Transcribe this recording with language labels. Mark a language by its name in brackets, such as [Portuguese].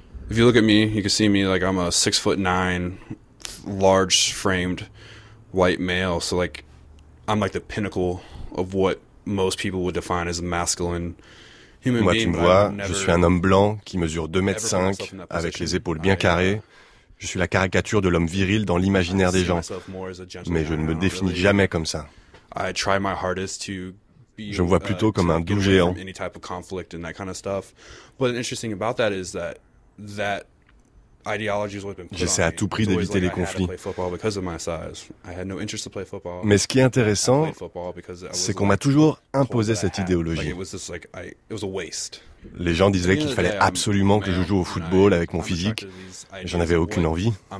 [English] If you look at me, you can see me like I'm a 6'9", large framed white male. So like I'm like the pinnacle of what most people would define as a masculine human being. [French] Moi, tu me vois, je suis un homme blanc qui mesure 2m5 avec les épaules bien carrées. Je suis la caricature de l'homme viril dans l'imaginaire des gens. Mais je ne me définis jamais comme ça. [English] I try my hardest to. [French] Je me vois plutôt comme un doux géant. [English] Any type of conflict and that kind of stuff. But interesting about that is that that ideology has always been. [French] J'essaie à tout prix d'éviter les conflits. Mais ce qui est intéressant, c'est qu'on m'a toujours imposé cette idéologie. Les gens disaient qu'il fallait absolument que je joue au football avec mon physique. J'en avais aucune envie.